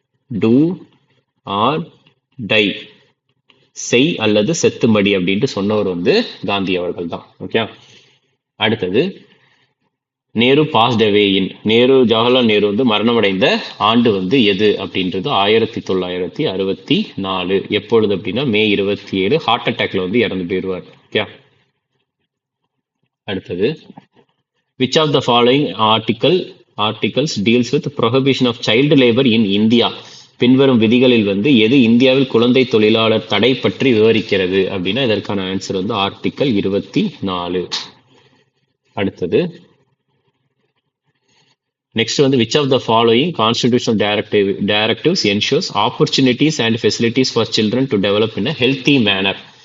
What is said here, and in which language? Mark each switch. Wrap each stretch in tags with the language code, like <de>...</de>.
<en>do or die,</en> <ta>செய் அல்லது செத்துமடி அப்படின்ட்டு சொன்னவர் வந்து காந்தி அவர்கள் தான்.</ta> <en>okay,</en> <ta>அடுத்தது,</ta> <en>Nehru passed away in.</en> <ta>ஜவஹர்லால் நேரு வந்து மரணமடைந்த ஆண்டு வந்து எது அப்படின்றது 1964. எப்பொழுது அப்படின்னா மே 27. ஹார்ட் அட்டாக்ல வந்து இறந்து போயிடுவார்.</ta> <en>okay,</en> <ta>அடுத்தது,</ta> <en>which of the following articles deals with prohibition of child labor in India?</en> <ta>பின்வரும் விதிகளில் வந்து எது இந்தியாவில் குழந்தை தொழிலாளர் தடை பற்றி விவரிக்கிறது அப்படின்னா இதற்கான ஆன்சர் வந்து ஆர்டிக்கல் 24. அடுத்தது,</ta> <en>Next வந்து which of the following constitutional directives ensures opportunities and facilities for children to develop in a healthy manner?</en>